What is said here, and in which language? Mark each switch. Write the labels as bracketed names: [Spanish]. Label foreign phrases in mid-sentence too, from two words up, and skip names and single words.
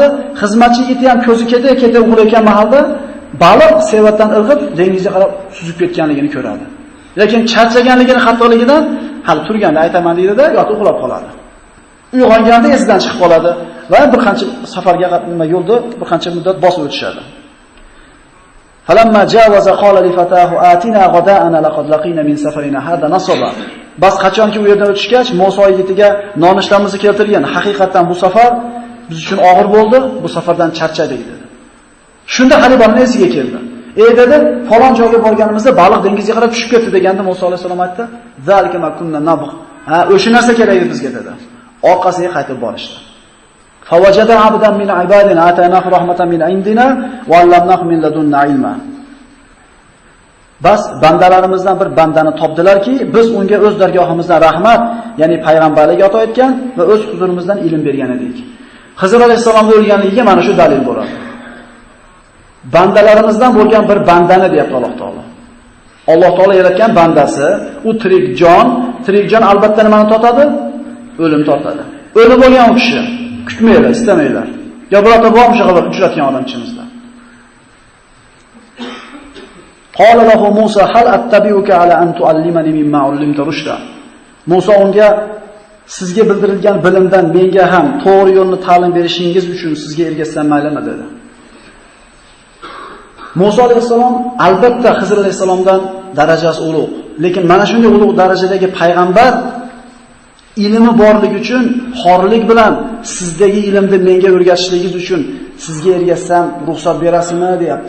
[Uzbek] Xizmatchi yigiti ham ko'zi keta uxlayotgan mahalda baliq sevatdan irg'ib dengizga qarab suzib ketganligini ko'radi. Lekin charchaganligini, xatoligidan hali turganda aytaman deydi-da, yotib uxlab qoladi. Uyg'onganda esidan chiqib qoladi va bir qancha safarga yo'lda bir qancha muddat bosib o'tishadi. [Arabic] فلما جاوزا قال لفتاه آتنا غداءنا لقد لقينا من سفرنا هذا نصبا. [Uzbek] Bas qachonki u yerdan o'tishgach, Musa yigitiga nonushtamizni keltirgan. Haqiqatan bu safar biz uchun og'ir bo'ldi, bu safardan charchadik dedi. Shunda Halibani esiga keldi. Dedi, falon joyga borganimizda baliq dengizga qarab tushib ketdi deganda Musa alayhisalom aytdi, [Arabic] "ذلك ما كنا نبغ." [Uzbek] O'sha narsa kerak edi bizga dedi. Orqasiga qaytib borishdi. [Arabic] فوجدا عبدا من عبادنا آتيناه رحمة من عندنا وعلمناه من لدنا علما. [Uzbek] Bas bandalarimizdan bir bandani topdilarki, biz unga o'z dargohimizdan rahmat, ya'ni payg'ambarlik ato etgan va o'z huzurimizdan ilm bergan edik. Xizr alayhisalomning o'lganligiga mana shu dalil bo'ladi. Bandalarimizdan bo'lgan bir bandani deyapti Alloh taolo. Alloh taolo yaratgan bandasi, u tirik jon albatta nimani totadi? O'lim tortadi. O'lib bo'lgan u kishi kutmaylar, istamaylar. Yo birorta bor o'sha qadar uchratgan odam ichimizda. [Arabic] قال له موسى هل أتبعك على أن تعلمن مما علمت رشدا. [Uzbek] Musa unga sizga bildirilgan bilimdan menga ham to'g'ri yo'lni ta'lim berishingiz uchun sizga ergashsam maylimi dedi. Musa alayhisalom albatta Xizr alayhisalomdan darajasi ulug', lekin mana shunday ulug' darajadagi payg'ambar ilmi borligi uchun xorlik bilan sizdagi ilmni menga o'rgatishligingiz uchun sizga ergashsam ruxsat berasizmi deyapti.